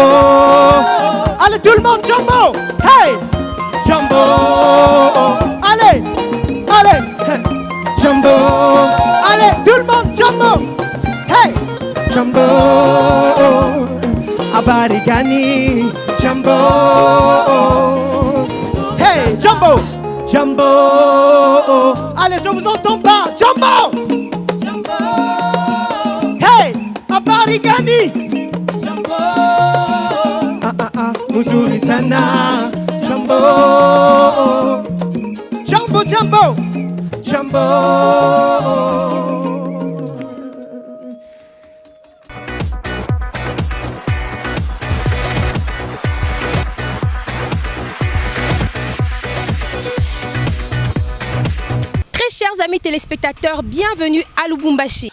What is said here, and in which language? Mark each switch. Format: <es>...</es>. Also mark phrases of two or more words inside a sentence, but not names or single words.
<fr>Allez tout le monde,</fr> <sw>jambo. Hey, jambo.</sw> <fr>Allez, allez.</fr> <sw>Hey, jambo.</sw> <fr>Allez tout le monde,</fr> <sw>jambo. Hey, jambo. Habari gani? Jambo. Hey, jambo. Jambo.</sw> <fr>Allez, je vous entends pas.</fr> <sw>Jambo. Jambo. Hey, habari gani? Jambo. Mzuri sana, jambo, jambo, jambo, jambo.</sw> <fr>Très chers amis téléspectateurs, bienvenue à Lubumbashi.</fr>